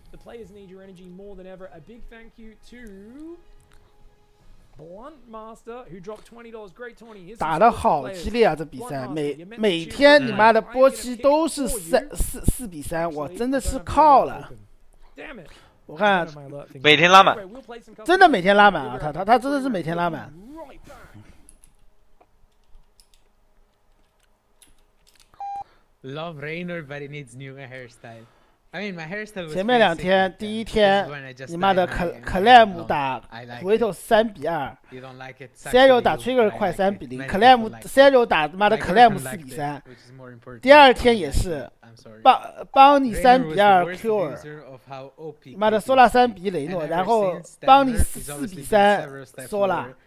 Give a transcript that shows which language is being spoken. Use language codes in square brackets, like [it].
[en] The players need your energy more than ever. A big thank you to Blunt Master, who dropped $20. Great 20. [zh] 打得好激烈啊！这比赛每天你妈的波期都是4-3，我真的是靠了。我看每天拉满，真的每天拉满啊！他真的是每天拉满。 [en] Love Raynor, but it needs new hairstyle. I mean, my hairstyle was [zh] 前面2天，第一天你妈的克莱姆打回头3-2 ，Zero 打 Trigger 快3-0，克莱姆 Zero 打妈的克莱姆4-3，第2天也是帮你3-2 Cure， 妈的Sola 3-1雷诺，然后帮你4-3 Sola。